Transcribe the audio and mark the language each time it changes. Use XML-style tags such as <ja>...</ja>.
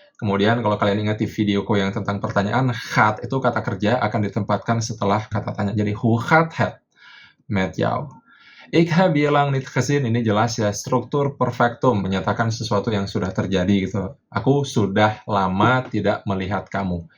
<id>Kemudian kalau kalian ingat di videoku yang tentang pertanyaan, gaat itu kata kerja akan ditempatkan setelah kata tanya.</id> <nl>Jadi hoe gaat het met jou? Ik heb je lang niet gezien,</nl> <id>ini jelas ya, struktur perfectum, menyatakan sesuatu yang sudah terjadi gitu. Aku sudah lama tidak melihat kamu.</id>